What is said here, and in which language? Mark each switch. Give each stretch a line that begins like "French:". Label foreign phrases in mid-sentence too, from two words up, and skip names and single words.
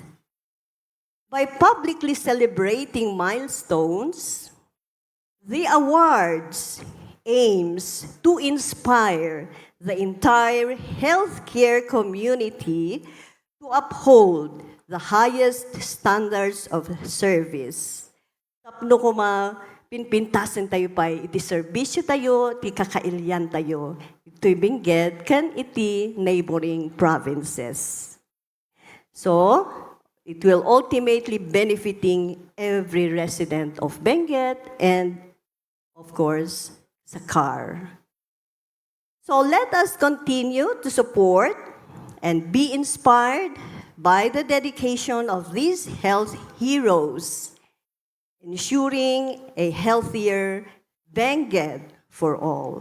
English: By publicly celebrating milestones, the awards aims to inspire the entire healthcare community to uphold the highest standards of service.
Iloko: Tapno ko pinpintasan tayo pa, iti serbisyo tayo, iti kakailyan tayo, ito'y Benguet, kan iti
English: neighboring provinces. So, it will ultimately benefiting every resident of Benguet and, of course, sa CAR. So let us continue to support and be inspired by the dedication of these health heroes, ensuring a healthier Benguet for all.